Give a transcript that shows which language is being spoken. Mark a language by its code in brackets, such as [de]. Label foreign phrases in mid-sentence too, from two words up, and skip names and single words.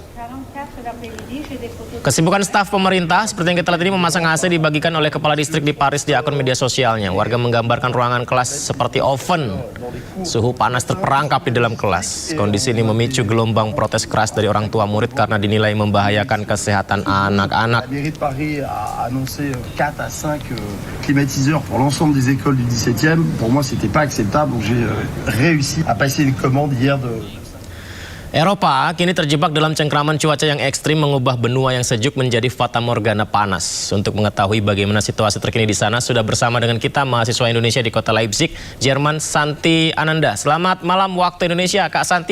[id] Kesibukan staf pemerintah seperti yang kita lihat ini memasang AC dibagikan oleh kepala distrik di Paris di akun media sosialnya. Warga menggambarkan ruangan kelas seperti oven. Suhu panas terperangkap di dalam kelas. Kondisi ini memicu gelombang protes keras dari orang tua murid karena dinilai membahayakan kesehatan anak-anak. [fr] Climatiseurs pour l'ensemble des écoles du 17e, pour moi c'était pas acceptable, donc j'ai réussi à passer une commande hier de... [id] Eropa kini terjebak dalam cengkraman cuaca yang ekstrim mengubah benua yang sejuk menjadi fatamorgana panas. Untuk mengetahui bagaimana situasi terkini di sana, sudah bersama dengan kita mahasiswa Indonesia di kota Leipzig, Jerman, Santi Ananda. Selamat malam waktu Indonesia, Kak Santi.